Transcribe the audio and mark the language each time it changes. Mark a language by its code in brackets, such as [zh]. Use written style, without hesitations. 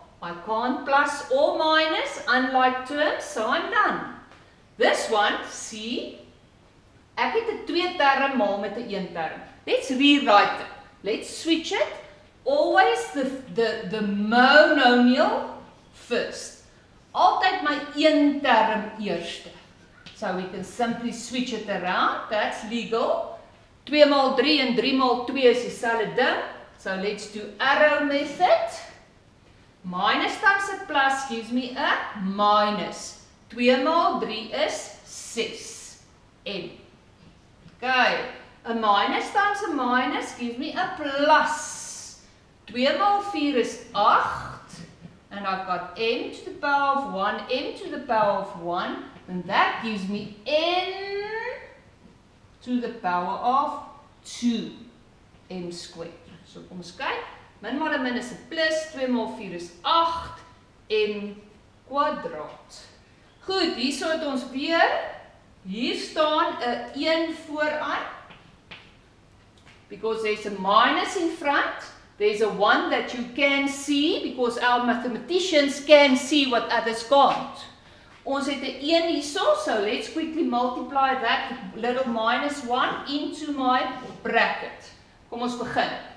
[en] I can't plus or minus, unlike terms, so I'm done. This one, see, [af] ek het 'n tweeterm maal met 'n eenterm. [en] Let's rewrite it. Let's switch it. Always the monomial first. [af] Altyd my eenterm eerste. [en] So we can simply switch it around. That's legal. [af] 2 maal 3 en 3 maal 2 is dieselfde ding. [en] So let's do arrow method. Minus times a plus gives me a minus. [af] 2 maal 3 is 6. N. Okay. [en] A minus times a minus gives me a plus. [af] 2 maal 4 is 8. [en] And I've got m to the power of 1, m to the power of 1. And that gives me n to the power of 2 m squared. [af] So kom ons kyk. Min maal 'n min is 'n plus, 2 maal 4 is 8 m kwadraat. Goed, hierso het ons weer, hier staan 'n 1 vooraan. [en] Because there's a minus in front, there's a 1 that you can see because our mathematicians can see what others can't. [af] Ons het 'n 1 hierso, so [en] let's quickly multiply that little minus 1 into my bracket. [af] Kom ons begin.